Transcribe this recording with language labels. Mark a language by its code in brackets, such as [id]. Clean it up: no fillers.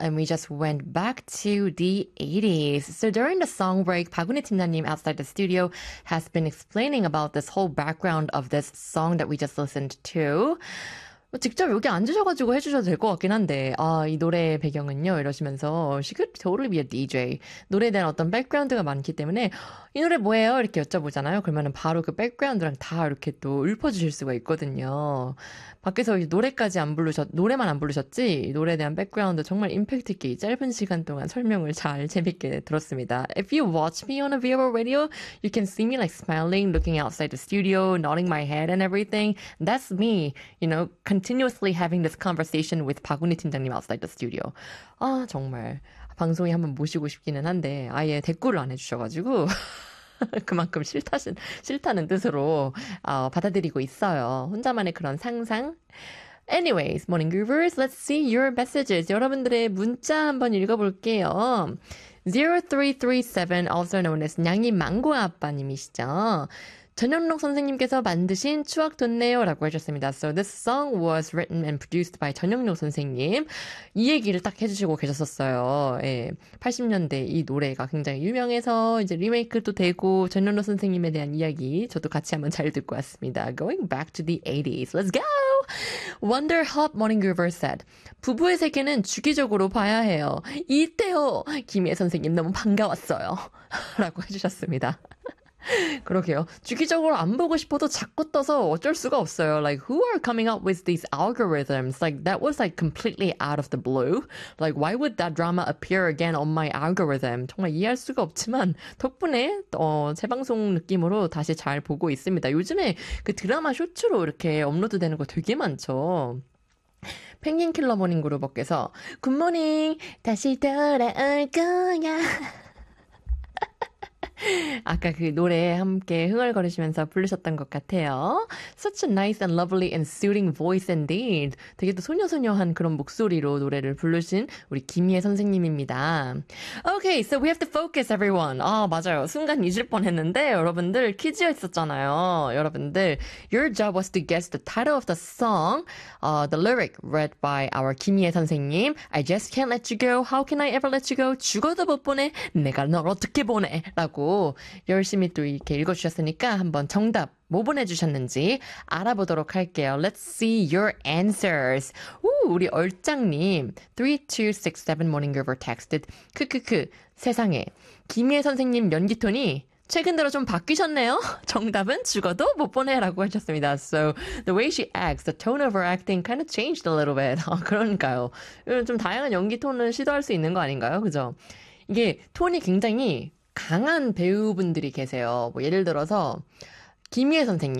[en] And we just went back to the 80s. So during the song break, 박은혜 팀장님 outside the studio has been explaining about this whole background of this song that we just listened to. [ko] 직접 여기 앉으셔가지고 해주셔도 될것 같긴 한데, 아, 이 노래 배경은요? 이러시면서, [en] She could totally be a DJ. [ko] 노래에 대한 어떤 백그라운드가 많기 때문에, 이 노래 뭐예요? 이렇게 여쭤보잖아요? 그러면은 바로 그 백그라운드랑 다 이렇게 또 읊어주실 수가 있거든요. 밖에서 노래까지 안 부르셨, 노래만 안 부르셨지? 노래에 대한 백그라운드 정말 임팩트 있게 짧은 시간 동안 설명을 잘 재밌게 들었습니다. [en] If you watch me on a Vivo Radio, you can see me like smiling, looking outside the studio, nodding my head and everything. That's me, you know, continuously having this conversation with 박은희 팀장님 outside the studio. [ko] 아, 정말. 방송에 한번 모시고 싶기는 한데, 아예 댓글을 안 해주셔가지고. 그만큼 싫다는 뜻으로 받아들이고 있어요. 혼자만의 그런 상상. [en] Anyways, morning groovers, let's see your messages. [ko] 여러분들의 문자 한번 읽어볼게요. 0337, also known as 냥이 망고 아빠님이시죠. 전영록 선생님께서 만드신 추억 돋네요라고 해주셨습니다. [en] So this song was written and produced by 전영록 선생님. [ko] 이 얘기를 딱 해주시고 계셨었어요. 예, 80년대 이 노래가 굉장히 유명해서 이제 리메이크도 되고 전영록 선생님에 대한 이야기 저도 같이 한번 잘 듣고 왔습니다. [en] Going back to the 80s. Let's go! Wonder Hop Morning Groover said, [ko] 부부의 세계는 주기적으로 봐야 해요. 이때요! 김희애 선생님 너무 반가웠어요. 라고 해주셨습니다. 그러게요. 주기적으로 안 보고 싶어도 자꾸 떠서 어쩔 수가 없어요. [en] Like, who are coming up with these algorithms? Like, that was like completely out of the blue. Like, why would that drama appear again on my algorithm? [ko] 정말 이해할 수가 없지만, 덕분에, 재방송 느낌으로 다시 잘 보고 있습니다. 요즘에 그 드라마 쇼츠로 이렇게 업로드 되는 거 되게 많죠. 펭귄 킬러 모닝 그룹께서, 굿모닝! 다시 돌아올 거야. 아까 그 노래 함께 흥얼거리시면서 부르셨던 것 같아요. [en] Such a nice and lovely and soothing voice indeed. [ko] 되게 또 소녀소녀한 그런 목소리로 노래를 부르신 우리 김희애 선생님입니다. [en] Okay, so we have to focus, everyone. [ko] 아, 맞아요. 순간 잊을 뻔했는데 여러분들 퀴즈 있었잖아요. 여러분들, [en] your job was to guess the title of the song, the lyric read by our 김희애 선생님. I just can't let you go. How can I ever let you go? [ko] 죽어도 못 보내. 내가 널 어떻게 보내? 라고 열심히 또 이렇게 읽어주셨으니까 한번 정답 뭐 보내주셨는지 알아보도록 할게요. [en] Let's see your answers. [ko] 오, 우리 얼짱님 3267 [en] Morning Groover texted [ko] 크크크 세상에 김희애 선생님 연기 톤이 최근 들어 좀 바뀌셨네요. 정답은 죽어도 못 보내라고 하셨습니다. [en] So the way she acts, the tone of her acting kind of changed a little bit. [ko] 그러니까요. 좀 다양한 연기 톤을 시도할 수 있는 거 아닌가요? 그죠? 이게 톤이 굉장히 강한 배우분들이 계세요. 뭐 예를 들어서 김희애 선생님,